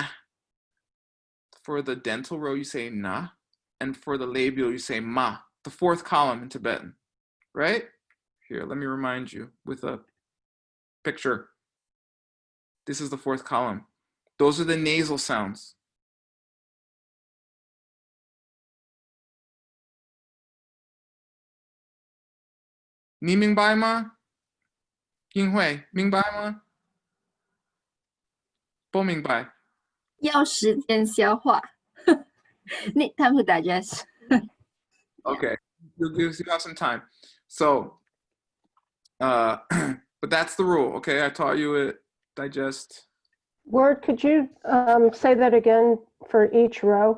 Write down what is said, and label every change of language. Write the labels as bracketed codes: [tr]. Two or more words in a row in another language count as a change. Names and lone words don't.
[en] For the dental row, you say na. And for the labial, you say ma. The fourth column in Tibetan, right? Here, let me remind you with a picture. This is the fourth column. Those are the nasal sounds. [zh] 你明白吗? Yinghui, 明白吗？不明白. 要时间消化。 [en] Need time to digest. Okay, you have some time. So, but that's the rule. Okay, I taught you it. Digest. Word, could you say that again for each row?